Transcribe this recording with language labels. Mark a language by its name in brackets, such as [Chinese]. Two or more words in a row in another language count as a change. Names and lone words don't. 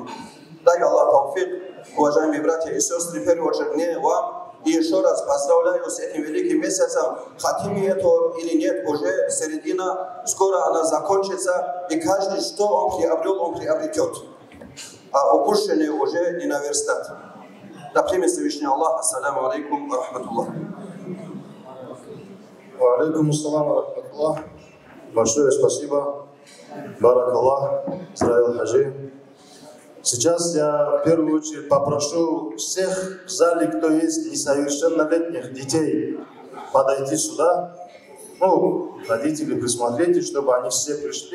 [Russian] Дай Аллах тауфик, уважаемые братья и сестры, в первую очередь мне, вам, и еще раз поздравляю с этим великим месяцем. Хотим мы это или нет, уже середина, скоро она закончится, и каждый, что он приобрел, он приобретет. А упущенные уже не наверстать. Да примет Всевышний Аллах. [Arabic] السلام عليكم ورحمة الله. وعليكم السلام ورحمة الله. [Russian] Большое спасибо. Баракаллах. Здравия хаджи. Сейчас я в первую очередь попрошу всех в зале, кто есть несовершеннолетних детей, подойти сюда. Родители, присмотрите, чтобы они все пришли.